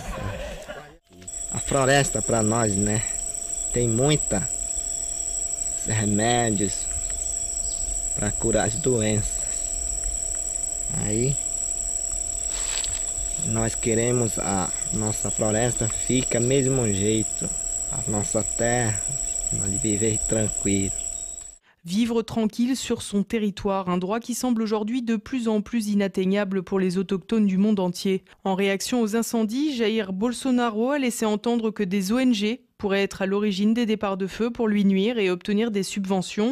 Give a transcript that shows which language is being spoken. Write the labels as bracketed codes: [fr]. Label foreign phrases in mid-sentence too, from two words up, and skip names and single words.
[pt] A floresta para nós, né, tem muitos remédios para curar as doenças. Aí nós queremos a nossa floresta fica mesmo jeito, a nossa terra, nós viver tranquilo. [fr] Vivre tranquille sur son territoire, un droit qui semble aujourd'hui de plus en plus inatteignable pour les autochtones du monde entier. En réaction aux incendies, Jair Bolsonaro a laissé entendre que des ONG pourraient être à l'origine des départs de feu pour lui nuire et obtenir des subventions.